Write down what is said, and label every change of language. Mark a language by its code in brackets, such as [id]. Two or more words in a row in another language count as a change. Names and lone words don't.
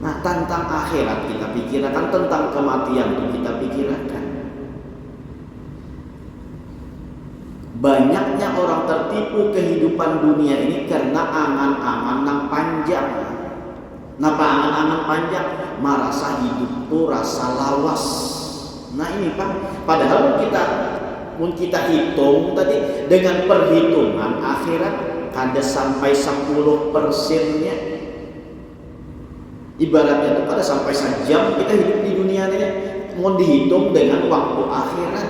[id] Nah, tentang akhirat kita pikirkan, tentang kematian kita pikirkan. Banyaknya orang tertipu kehidupan dunia ini karena angan-angan yang panjang. [bjn] Napa angan-angan panjang? Merasa hidup itu rasa lawas. [id] Nah ini Pak, padahal kita hitung tadi dengan perhitungan akhirat kada sampai 10%-nya. Ibaratnya itu kada sampai sejam kita hidup di dunia ini, mau dihitung dengan waktu akhirat.